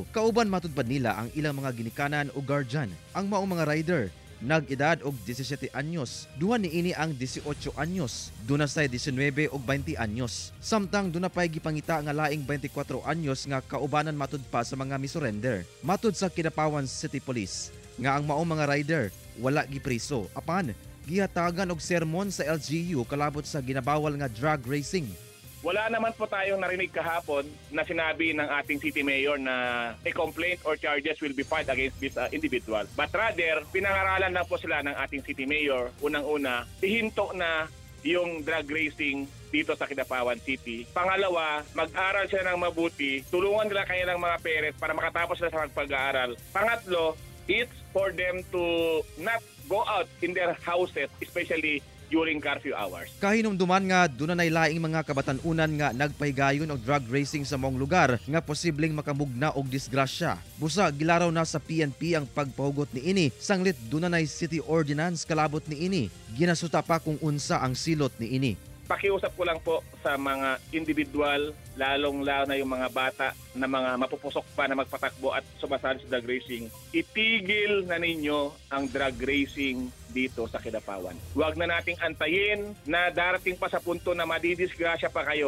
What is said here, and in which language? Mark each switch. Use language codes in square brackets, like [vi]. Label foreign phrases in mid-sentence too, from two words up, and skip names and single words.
[ceb] Kauban matudpad nila ang ilang mga ginikanan o guardian. Ang maong mga rider nag-edad og 17 anyos, duha niini ang 18 anyos, dunasay 19 og 20 anyos. Samtang dunapay gipangita nga laing 24 anyos nga kaubanan matud pa sa mga misurrender. Matud sa Kidapawan City Police nga ang maong mga rider wala gipriso, apan gihatagan og sermon sa LGU kalabot sa ginabawal nga [en] drag racing. [tl] Wala naman po tayong narinig kahapon na sinabi ng ating [en] city mayor [tl] na [en] a complaint or charges will be filed against this individual. But rather, [tl] pinangaralan lang po sila ng ating [en] city mayor, [tl] unang-una, ihinto na yung [en] drag racing [tl] dito sa Kidapawan City. Pangalawa, mag-aral sila ng mabuti, tulungan nila kanilang mga parents para makatapos sila sa pag-aaral. Pangatlo, [en] it's for them to not go out in their houses, especially during curfew hours. [ceb] Kahinumduman nga dunay laing mga kabatan-unan nga nagpahigayon og [en] drug racing [ceb] sa maong lugar nga posibleng makamugna og disgrasya. Busa gilaraw na sa PNP ang pagpahugot ni ini, sanglit dunay [en] city ordinance [ceb] kalabot ni ini. Ginasuta pa kung unsa ang silot ni ini. [tl] Pakiusap ko lang po sa mga individual, lalong-lalo na yung mga bata na mga mapupusok pa na magpatakbo at sumasali sa [en] drag racing. [tl] Itigil na ninyo ang [en] drag racing [tl] dito sa Kidapawan. Huwag na nating antayin na darating pa sa punto na madidisgrasya pa kayo.